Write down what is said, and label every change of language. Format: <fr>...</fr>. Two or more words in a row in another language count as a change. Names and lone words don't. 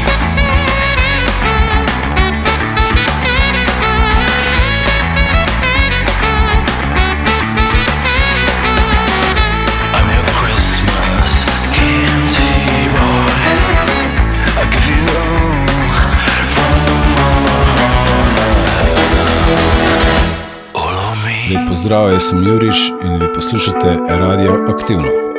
<en>I'm your Christmas candy boy. I give you all from my heart, all of me.</en> <sl>Lep pozdrav, jaz sem Juriš in vi poslušate Radio Aktivno.</sl>